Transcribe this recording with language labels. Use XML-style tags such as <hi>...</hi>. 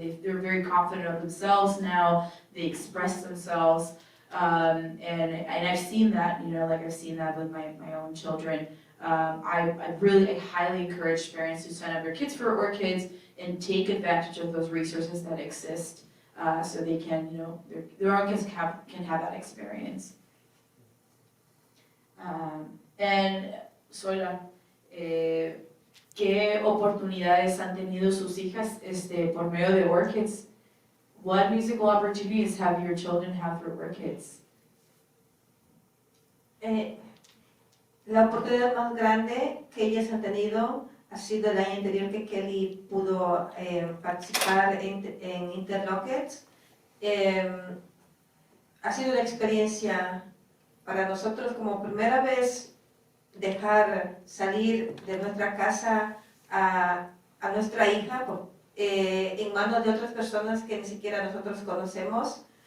<en>They're very confident of themselves now, they express themselves, and I've seen that, I've seen that with my own children. I highly encourage parents to sign up their kids for Orchids and take advantage of those resources that exist, so they can, their own kids can have that experience.</en> <es>And Zoila, ¿qué oportunidades han tenido sus hijas por medio de Orchids?</es> <en>What musical opportunities have your children had through Orchids?</en> <es>La oportunidad más grande que ellas han tenido ha sido el año anterior que Kelly pudo participar en Interlockets. Ha sido una experiencia para nosotros como primera vez dejar salir de nuestra casa a nuestra hija en manos de otras personas que ni siquiera nosotros conocemos.</es>